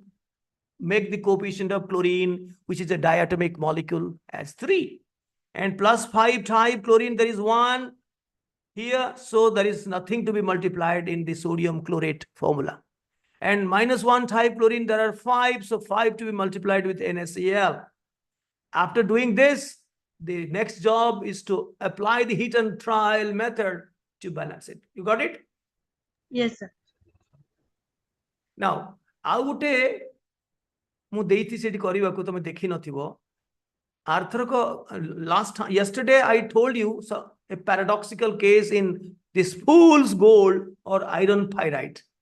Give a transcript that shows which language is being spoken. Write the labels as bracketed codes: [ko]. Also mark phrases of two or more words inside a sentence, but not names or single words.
[en] make the coefficient of chlorine which is a diatomic molecule as 3 and plus 5 type chlorine there is 1 here so there is nothing to be multiplied in the sodium chlorate formula and -1 type chlorine there are 5 so 5 to be multiplied with NaCl after doing this the next job is to apply the heat and trial method to balance it you got it yes sir now [or] ଆଉ ଗୋଟେ ମୁଁ ଦେଇଥି ସେଠି କରିବାକୁ ତମେ ଦେଖି ନଥିବ ଆରଥରକ [en] last yesterday I told you so, a paradoxical case in this fool's gold or iron pyrite